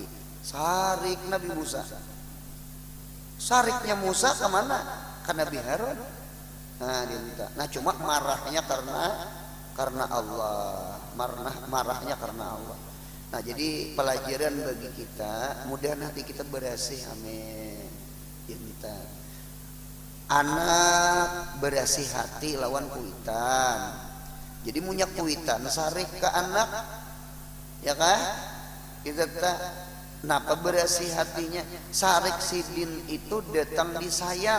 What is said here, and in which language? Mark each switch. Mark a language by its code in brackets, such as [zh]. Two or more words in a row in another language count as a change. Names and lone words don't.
[bjn] Sarik Nabi Musa. Sariknya Musa kemana? Ke Nabi Harun. Nah, cuma marahnya karena Allah. Marahnya karena Allah. Nah, jadi pelajaran bagi kita, mudah nanti kita berhasil, amin. Anak berhasil hati lawan kuitan. Jadi munyak kuitan, sarik ke anak, ya kah? Kita napa berhasil hatinya? Sarik sidin itu datang disayang.